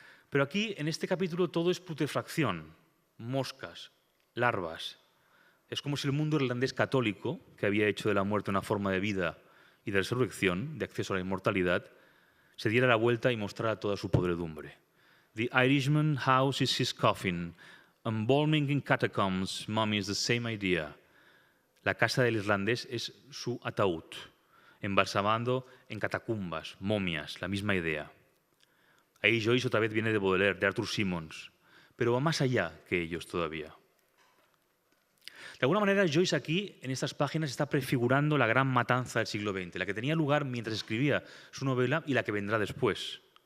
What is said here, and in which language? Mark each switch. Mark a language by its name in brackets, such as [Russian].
[Spanish] Pero aquí, en este capítulo, todo es putrefacción, moscas, larvas. Es como si el mundo irlandés católico, que había hecho de la muerte una forma de vida y de resurrección, de acceso a la inmortalidad, se diera la vuelta y mostrara toda su podredumbre. [English] The Irishman house is his coffin. Embalming in catacombs, mummy is the same idea. [Spanish] La casa del irlandés es su ataúd, embalsamando en catacumbas, momias, la misma idea. Ahí Joyce otra vez viene de Baudelaire, de Arthur Symons, pero va más allá que ellos todavía. De alguna manera, Joyce aquí, en estas páginas, está prefigurando la gran matanza del siglo XX, la que tenía lugar mientras escribía su novela y la que vendrá después.